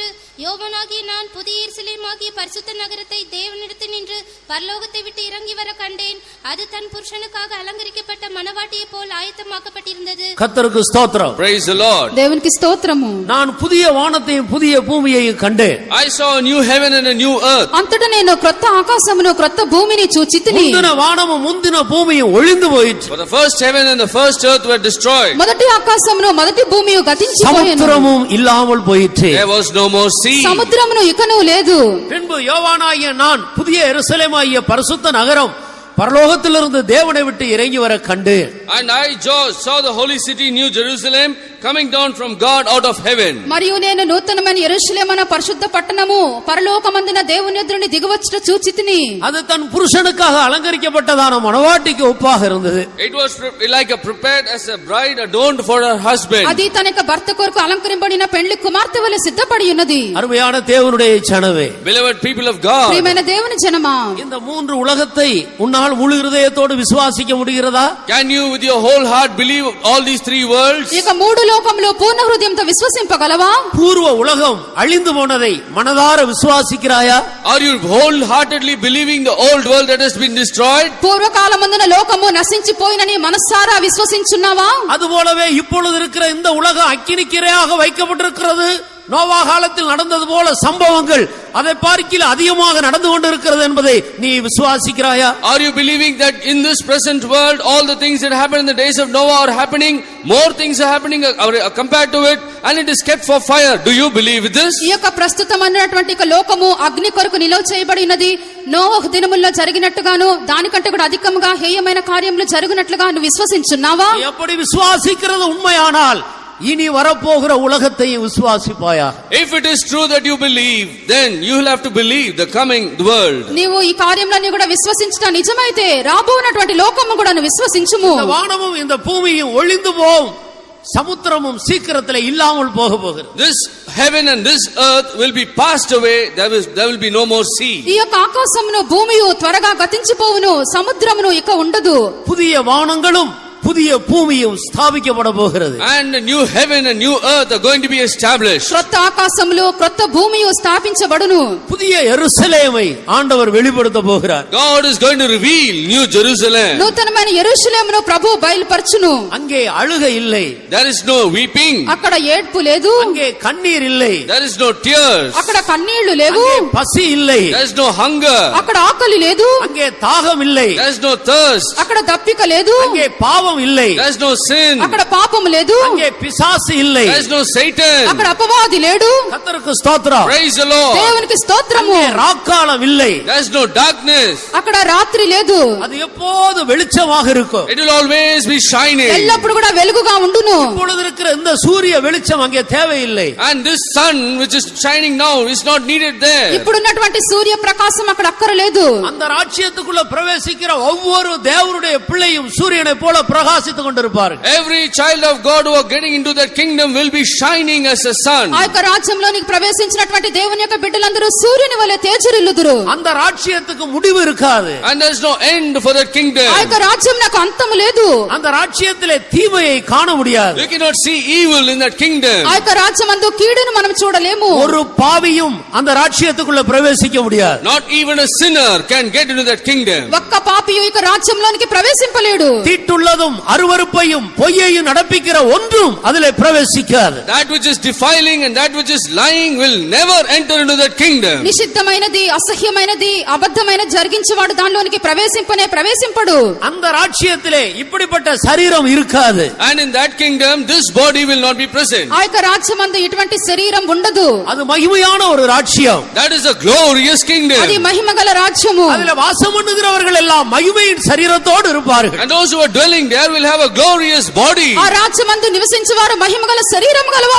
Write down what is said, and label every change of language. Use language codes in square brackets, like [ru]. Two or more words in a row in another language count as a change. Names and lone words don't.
[ta] யோவானாகிய நான் புதிய எருசலேமாகிய பரிசுத்த நகரத்தை தேவனிடத்தில் நின்று பரலோகத்தை விட்டு இறங்கி வர கண்டேன். அது தன் புருஷனுக்காக அலங்கரிக்கப்பட்ட மணவாட்டியை போல் ஆயத்தமாக்கப்பட்டிருந்தது. கர்த்தருக்கு ஸ்தோத்திரம். [en] Praise the Lord. [te] దేవునికి స్తోత్రము. [ta] நான் புதிய வானத்தையும் புதிய பூமியையும் கண்டேன். [en] I saw a new heaven and a new earth. [te] అంతటా నేను క్రొత్త ఆకాశమును క్రొత్త భూమిని చూచితిని. [ta] முந்தின வானமும் முந்தின பூமியும் ஒழிந்து போயிற்று. [en] For the first heaven and the first earth were destroyed. [te] మొదటి ఆకాశమును మొదటి భూమియు గతించిపోయెను. [ta] சமுத்திரமும் இல்லாமல் போயிற்று. [en] There was no more sea. [te] సముద్రమును ఇకను లేదు. [ta] பின்பு யோவானாகிய நான் புதிய எருசலேமாகிய பரிசுத்த நகரம் பரலோகத்திலிருந்து தேவனை விட்டு இறங்கி வர கண்டு. [en] And I saw the holy city New Jerusalem coming down from God out of heaven. [te] మరియు నేను నూతనమైన యెరూషలేమన పరిశుద్ధ పట్టణము పరలోకమందున దేవుని ఎదురుని దిగవచ్చుట చూచితిని. [ta] அது தன் புருஷனுக்காக அலங்கரிக்கப்பட்டதான மணவாட்டிக்கு ஒப்பாக இருந்தது. [en] It was like a prepared as a bride adorned for her husband. [te] అది తన యొక్క భర్త కొరకు అలంకరింపబడిన పెళ్లి కుమార్తె వలె సిద్ధపడి ఉన్నది. [ta] அருமையான தேவனுடைய ஜனமே, [en] Beloved people of God, [te] ప్రియమైన దేవుని జనమా, [ta] இந்த மூன்று உலகத்தை உன்னால் முழு இருதயத்தோடு விசுவாசிக்க முடிகிறதா? [en] can you with your whole heart believe all these three worlds? [te] ఇక మూడు లోకములు పూర్ణ హృదయంతో విశ్వసింపగలవా? [ta] பூர்வ உலகம் அழிந்து போனதை மனதார விசுவாசிக்கிறாயா? [en] Are you wholeheartedly believing the old world that has been destroyed? [te] పూర్వకాలమందున లోకము నశించిపోయినని మనసారా విశ్వసించున్నావా? [ta] அதுபோலவே இப்பொழுது இருக்கிற இந்த உலகம் அக்கினிக்கிரையாக வைக்கப்பட்டிருக்கிறது. நோவா காலத்தில் நடந்தது போல சம்பவங்கள் அதை பார்க்கில் அதிகமாக நடந்து கொண்டிருக்கிறது என்பதை நீ விசுவாசிக்கிறாயா? [en] Are you believing that in this present world all the things that happened in the days of Noah are happening? More things are happening compared to it, and it is kept for fire. Do you believe this? [te] ఈ యొక్క ప్రస్తుతమైనటువంటి లోకము అగ్ని కొరకు నిలవ చేయబడినది. నోవహు దినముల్లో జరిగినట్టుగాను దానికంటే కూడా అధికముగా హేయమైన కార్యములు జరుగునట్లుగా నువ్వు విశ్వసించున్నావా? [ta] எப்படி விசுவாசிக்கிறது உண்மையானால் இனி வரப்போகிற உலகத்தையும் விசுவாசிப்பாயா? [en] If it is true that you believe, then you will have to believe the coming world. [te] నీవు ఈ కార్యములన్నీ కూడా విశ్వసించడం నిజమైతే రాబోనటువంటి లోకము కూడా నువ్వు విశ్వసించుము. [ta] இந்த வானமும் இந்த பூமியும் ஒழிந்து போகும், சமுத்திரமும் சீக்கிரத்தில் இல்லாமல் போக போகிறது. [en] This heaven and this earth will be passed away. There will be no more sea. [te] ఈ యొక్క ఆకాశమును భూమియు త్వరగా గతించిపోవును, సముద్రమును ఇక ఉండదు. [ta] புதிய வானங்களும் புதிய பூமியும் ஸ்தாபிக்கப்பட போகிறது. [en] And a new heaven and new earth are going to be established. [te] క్రొత్త ఆకాశములు క్రొత్త భూమియు స్థాపించబడును. [ta] புதிய எருசலேமை ஆண்டவர் வெளிப்படுத்த போகிறார். [en] God is going to reveal New Jerusalem. [te] నూతనమైన యెరూషలేమును ప్రభువు బయలుపరచును. [ta] அங்கே அழுகை இல்லை, [en] There is no weeping. [te] అక్కడ ఏడ్పు లేదు, [ta] அங்கே కన్నీர் இல்லை, [en] There is no tears. [te] అక్కడ కన్నీళ్లు లేవు, [ta] அங்கே பசி இல்லை, [en] There is no hunger. [te] అక్కడ ఆకలి లేదు, [ta] அங்கே தாகம் இல்லை, [en] There is no thirst. [te] అక్కడ దప్పిక లేదు, [ta] அங்கே பாவம் இல்லை, [en] There is no sin. [te] అక్కడ పాపము లేదు, [ta] அங்கே பிசாசு இல்லை. [en] There is no Satan. [te] అక్కడ అపవాది లేడు. [ta] கர்த்தருக்கு ஸ்தோத்திரம். [en] Praise the Lord. [te] దేవునికి స్తోత్రము. [ta] அங்கே ராக்காலம் இல்லை, [en] There is no darkness. [te] అక్కడ రాత్రి లేదు, [ta] அது எப்போது வெளிச்சமாக இருக்கும். [en] It will always be shining. [te] ఎల్లప్పుడు కూడా వెలుగుగా ఉండును. [ta] இப்பொழுது இருக்கிற இந்த சூரிய வெளிச்சம் அங்கே தேவையில்லை. [en] And this sun which is shining now is not needed there. [te] ఇప్పుడున్నటువంటి సూర్య ప్రకాశం అక్కడ అక్కరలేదు. [ta] அந்த ராஜ்யத்துக்குள்ள பிரவேசிக்கிற ஒவ்வொரு தேவனுடைய பிள்ளையும் சூரியனை போல பிரகாசித்துக் கொண்டிருப்பார்கள். [en] Every child of God who are getting into that kingdom will be shining as a sun. [te] ఆ యొక్క రాజ్యంలోనికి ప్రవేశించినటువంటి దేవుని యొక్క బిడ్డలందరూ సూర్యుని వలె తేజరిల్లుదురు. [ta] அந்த ராஜ்யத்துக்கு முடிவு இருக்காது. [en] And there is no end for that kingdom. [te] ఆ యొక్క రాజ్యం నాకు అంతము లేదు. [ta] அந்த ராஜ்யத்திலே தீமையை காண முடியாது. [en] You cannot see evil in that kingdom. [te] ఆ యొక్క రాజ్యమందు కీడును మనం చూడలేము. [ta] ஒரு பாவியும் அந்த ராஜ்யத்துக்குள்ள பிரவேசிக்க முடியாது. [en] Not even a sinner can get into that kingdom. [te] ఒక్క పాపియు ఈ యొక్క రాజ్యంలోనికి ప్రవేశింపలేడు. [ta] தீட்டுள்ளதும் அருவருப்பையும் பொய்யையும் நடப்பிக்கிற ஒன்றும் அதிலே பிரவேசிக்காது. [en] That which is defiling and that which is lying will never enter into that kingdom. [te] నిషిద్ధమైనది అసహ్యమైనది అబద్ధమైన జరిగించేవాడు దానిలోనికి ప్రవేశింపడు. [ta] அந்த ராஜ்யத்திலே இப்படிப்பட்ட சரீரம் இருக்காது. [en] And in that kingdom this body will not be present. [te] ఆ యొక్క రాజ్యమందు ఇటువంటి శరీరం ఉండదు. [ta] அது மகிமையான ஒரு ராஜ்யம். [en] That is a glorious kingdom. [te] అది మహిమగల రాజ్యము. [ta] அதிலே வாசம் பண்ணுகிறவர்கள் எல்லாம் மகிமையின் சரீரத்தோடு இருப்பார்கள். [en] And those who are dwelling there will have a glorious body. [te] ఆ రాజ్యమందు నివసించేవారు మహిమగల శరీరం గలవారు.